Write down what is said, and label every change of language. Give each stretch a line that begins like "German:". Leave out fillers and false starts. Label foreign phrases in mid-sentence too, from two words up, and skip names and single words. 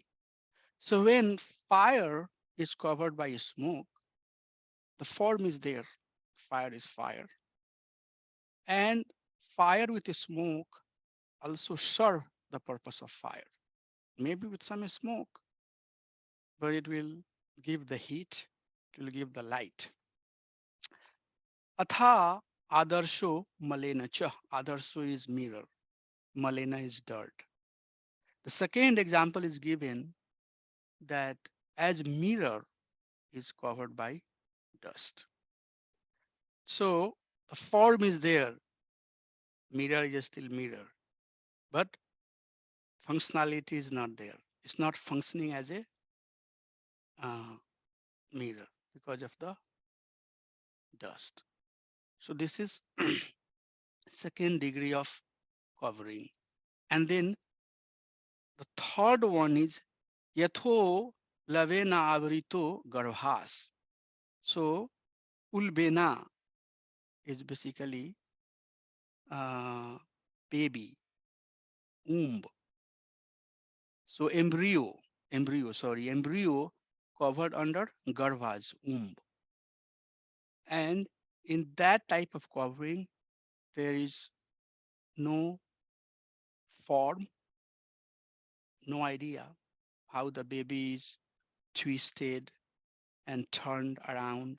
English: So when fire is covered by smoke, the form is there, fire is fire. And fire with smoke also serve the purpose of fire. Maybe with some smoke, but it will give the heat, it will give the light.
Sanskrit: अथ आदर्शो मलेन च.
English: Adarsho is mirror. Malena is dirt. The second example is given that as mirror is covered by dust. So the form is there. Mirror is still mirror, but functionality is not there. It's not functioning as a uh, mirror because of the dust. So this is second degree of covering. And then The third one is
Sanskrit: यथा उल्बेन आवृतो गर्भः.
English: So ulbena is basically uh, baby, womb. So embryo covered under garvas, womb. And in that type of covering, there is no form, no idea how the baby is twisted and turned around.